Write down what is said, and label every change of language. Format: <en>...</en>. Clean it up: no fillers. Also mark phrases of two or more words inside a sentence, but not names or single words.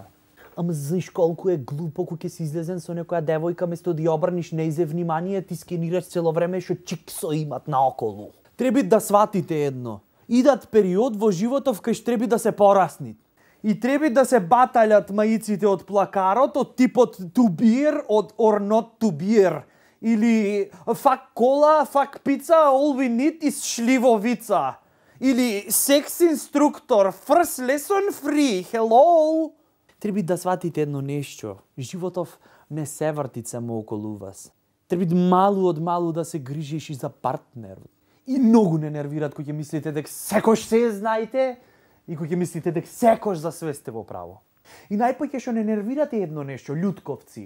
<mk>Ама знаеш колку е глупо кога ќе си излезен со некоја девојка, место да ја обрниш нејзе внимание, ти скенираш цело време што чиксо имат наоколу. Треба да сватите едно. Идат период во животов кај што треба да се порасни. И треба да се баталјат маиците од плакарот, од типот</mk> <en>to beer,</en> <mk>од</mk> <en>or not to beer.</en> <mk>Или fuck кола, fuck пица,</mk> <en>all we need is</en> <mk>шливовица. Или секс инструктор,</mk> <en>first lesson free, hello.</en> <mk>Треба да сватите едно нешто. Животов не се врти само околу вас. Треба малу од малу да се грижиш и за партнер. И многу не нервират кога ќе мислите дека секој се знаете и кога ќе мислите дека секој за све сте во право. И најпоќе што не нервирате едно нешто, љутковци.</mk>